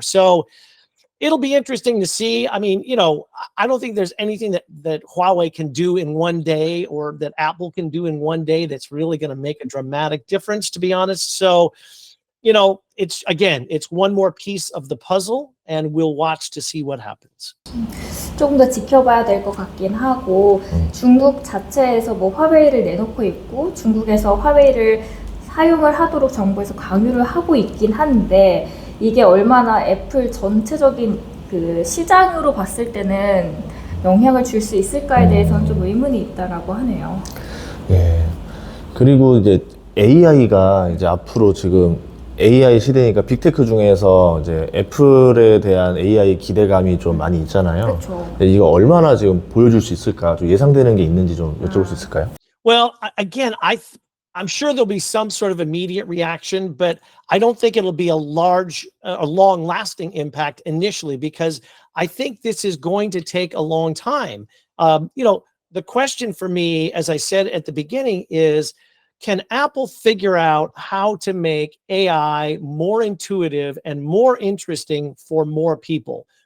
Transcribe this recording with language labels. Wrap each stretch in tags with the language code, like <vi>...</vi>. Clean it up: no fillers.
<en>So it'll be interesting to see. I mean, I don't think there's anything that Huawei can do in one day or that Apple can do in one day that's really going to make a dramatic difference, to be honest. So, it's one more piece of the puzzle, and we'll watch to see what happens.</en> <ko>조금 더 지켜봐야 될 것 같긴 하고 중국 자체에서 뭐 화웨이를 내놓고 있고 중국에서 화웨이를 사용을 하도록 정부에서 강요를 하고 있긴 한데 이게 얼마나 애플 전체적인 그 시장으로 봤을 때는 영향을 줄 수 있을까에 대해서는 좀 의문이 있다라고 하네요. 예. 그리고 이제 AI가 이제 앞으로 지금 AI 시대니까 빅테크 중에서 이제 애플에 대한 AI 기대감이 좀 많이 있잖아요. 그렇죠. 이거 얼마나 지금 보여줄 수 있을까? 좀 예상되는 게 있는지 좀 여쭤볼 수 있을까요?</ko> <en>Well, again, I'm sure there'll be some sort of immediate reaction, but I don't think it'll be a long-lasting impact initially because I think this is going to take a long time. The question for me, as I said at the beginning, is can Apple figure out how to make AI more intuitive and more interesting for more people?</en>